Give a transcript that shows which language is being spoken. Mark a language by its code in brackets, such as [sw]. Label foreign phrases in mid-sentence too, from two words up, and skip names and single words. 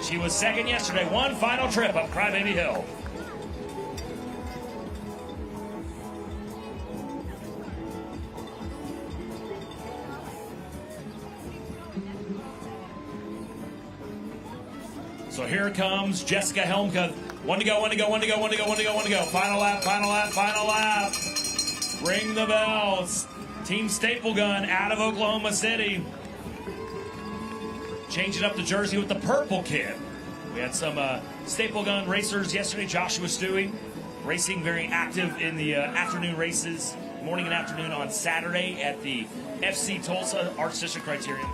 [en] She was second yesterday. One final trip up Crybaby Hill. So here comes Jessica Helmcup. 1 to go, 1 to go, 1 to go, 1 to go, 1 to go, 1 to go. Final lap, final lap, final lap. Ring the bells. Team Staple Gun out of Oklahoma City. Changing up the jersey with the purple kid. We had some Staple Gun racers yesterday. Joshua Stewie racing very active in the afternoon races, morning and afternoon on Saturday at the FC Tulsa Arts District Criterium.